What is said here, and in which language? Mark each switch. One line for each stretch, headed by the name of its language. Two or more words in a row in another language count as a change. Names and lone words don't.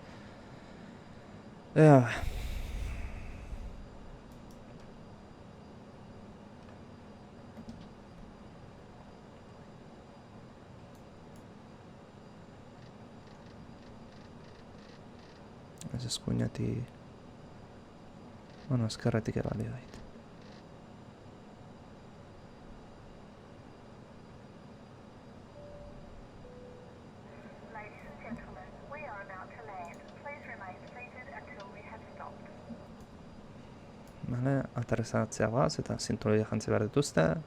Basque: Ea. Ez eskuinatik... Bueno, ezkerretik ebali dait.
English: Ladies and gentlemen, we are about to land. Please remain seated until we have stopped.
Basque: Vale, aterrizatzea goaz eta zinturoia jantzi behar dituzte.